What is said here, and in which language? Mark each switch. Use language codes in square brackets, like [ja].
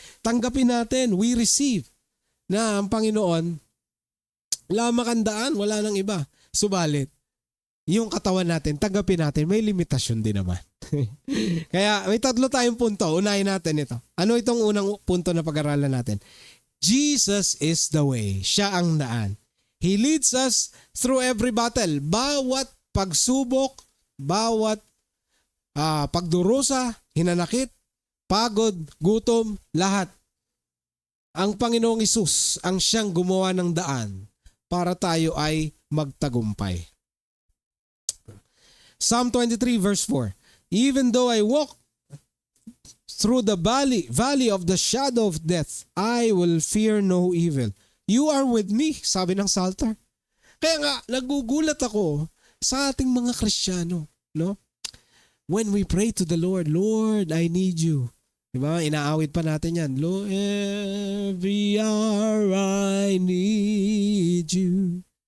[tl] Tanggapin natin, [en] we receive [tl] na ang Panginoon, lamang ang daan, wala nang iba. Subalit, yung katawan natin, tanggapin natin, may limitasyon din naman. Kaya may tatlo tayong punto, unahin natin ito. Ano itong unang punto na pag-aralan natin? [en] Jesus is the way, [tl] siya ang daan. [en] He leads us through every battle. [tl] Bawat pagsubok, bawat pagdurusa, hinanakit, pagod, gutom, lahat. Ang Panginoong Hesus ang siyang gumawa ng daan para tayo ay magtagumpay. [en] Psalm 23 verse 4. Even though I walk through the valley of the shadow of death, I will fear no evil. You are with me, [tl] sabi ng Psalter. Kaya nga, nagugulat ako sa ating mga Kristiyano, no? [en] When we pray to the Lord, Lord, I need you. Diba? [tl] Inaawit pa natin yan. [en] Lord, every hour I need you.